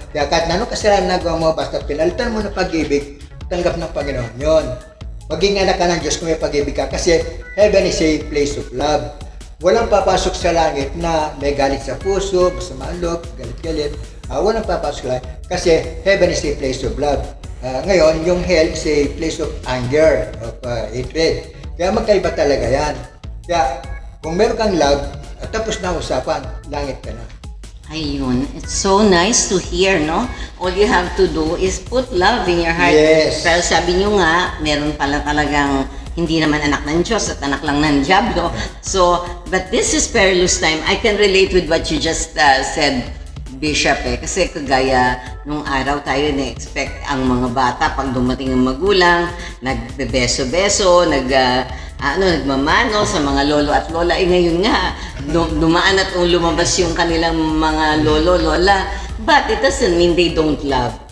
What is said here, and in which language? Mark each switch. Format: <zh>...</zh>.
<tl>Kaya kahit na anong kasalanan nagawa mo, basta pinalitan mo ng pag-ibig, tanggap ng Panginoon yon. Maging anak ka ng Diyos kung may pag-ibig ka. Kasi</tl> <en>heaven is a place of love.</en> <tl>Walang papasok sa langit na may galit sa puso, masama ang loob, galit-galit. Walang papasok lang kasi</tl> <en>heaven is a place of love.</en> <tl>Ngayon, yung</tl> <en>hell is a place of anger, of hatred.</en> <tl>Kaya magkaiba talaga yan. Kaya kung meron kang love, tapos na usapan, langit ka na. Ayun,</tl> <en>it's so nice to hear, no? All you have to do is put love in your heart. Yes.</en> <tl>Pero sabi niyo nga, meron pala talagang hindi naman anak ng Diyos at anak lang ng Diablo.</tl> <en>So, but this is perilous time. I can relate with what you just said, Bishop, eh.</en> <tl>Kasi kagaya nung araw tayo na-expect ang mga bata pag dumating ang magulang, nagbebeso-beso, nagmamano sa mga lolo at lola. Ngayon nga, dumaan at lumabas yung kanilang mga lolo, lola.</tl> <en>But it doesn't mean they don't love.</en>